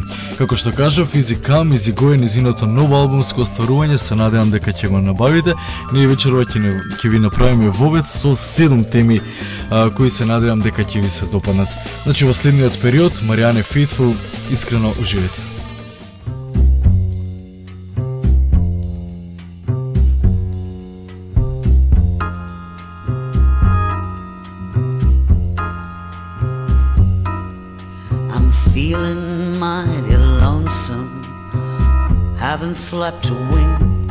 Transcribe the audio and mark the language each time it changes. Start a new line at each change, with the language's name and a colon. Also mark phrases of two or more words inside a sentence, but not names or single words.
Macedonian: Како што кажав,
English: Easy Come, Easy Go
Macedonian: е незиното ново албумско остварување, се надевам дека ќе го набавите. Ние вечерва ќе ви направиме вобед со 7 теми кои се надевам дека ќе ви се допаднат. Значи во следниот период Marianne Faithfull, искрено уживете.
English: Feeling mighty lonesome, haven't slept a wink.